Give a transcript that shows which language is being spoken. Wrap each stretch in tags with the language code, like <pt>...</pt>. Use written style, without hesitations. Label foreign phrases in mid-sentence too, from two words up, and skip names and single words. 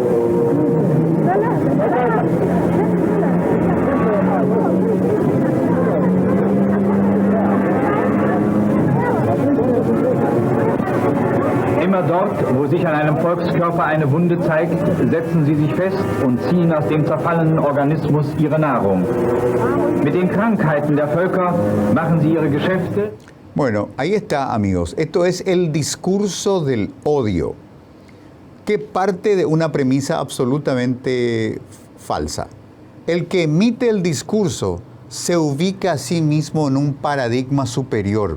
<de>Immer dort, wo sich an einem Volkskörper eine Wunde zeigt, setzen sie sich fest und ziehen aus dem zerfallenen Organismus ihre Nahrung. Mit den Krankheiten der Völker machen sie ihre Geschäfte.</de> <es>Bueno, ahí está, amigos. Esto es el discurso del odio, que parte de una premisa absolutamente falsa. El que emite el discurso se ubica a sí mismo en un paradigma superior.</es>